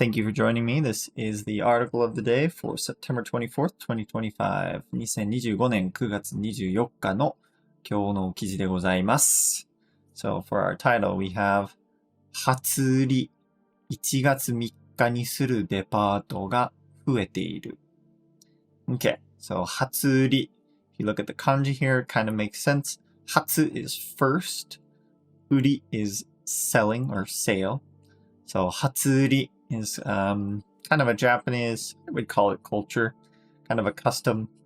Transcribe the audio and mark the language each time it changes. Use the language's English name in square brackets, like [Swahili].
[English] Thank you for joining me. This is the article of the day for September 24th, 2025. [Japanese] 2025年9月24日の今日の記事でございます。 [English] So for our title, we have [Japanese] 初売り1月3日にするデパートが増えている。 [English] Okay, so 初売り. If you look at the kanji here, it kind of makes sense. 初 is first. 売り is selling or sale.So, 初売り is kind of a Japanese, I would call it culture, kind of a custom.